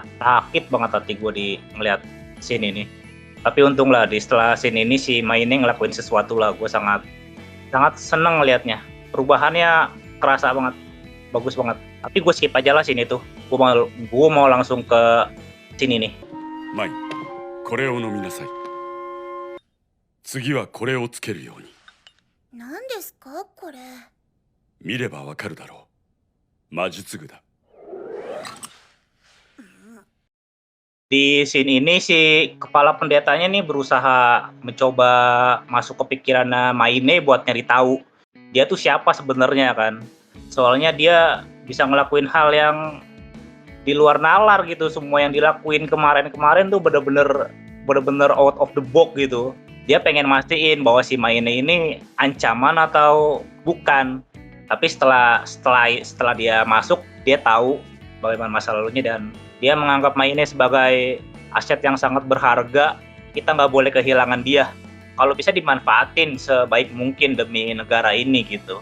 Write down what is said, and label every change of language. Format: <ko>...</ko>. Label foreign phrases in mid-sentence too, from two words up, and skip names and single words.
<id>Sakit banget hati gue di ngeliat scene ini. Tapi untung lah setelah scene ini si Maine ngelakuin sesuatu lah, gue sangat seneng ngelihatnya. Perubahannya kerasa banget, bagus banget. Tapi gue skip aja lah scene itu. Gue mau langsung ke scene ini.</id> <ja>Mai, これを飲みなさい。次はこれをつけるように。何ですかこれ。見ればわかるだろう。魔術具だ。</ja> <id>Di scene ini si kepala pendetanya nih berusaha mencoba masuk ke pikirannya Maine buat nyari tahu dia tuh siapa sebenarnya kan. Soalnya dia bisa ngelakuin hal yang di luar nalar gitu. Semua yang dilakuin kemarin tuh bener-bener</id> <en>out of the box</en> <id>gitu. Dia pengen mastiin bahwa si Maine ini ancaman atau bukan. Tapi setelah dia masuk, dia tahu bagaimana masa lalunya dan dia menganggap Maine sebagai aset yang sangat berharga. Kita nggak boleh kehilangan dia. Kalau bisa dimanfaatin sebaik mungkin demi negara ini gitu.</id>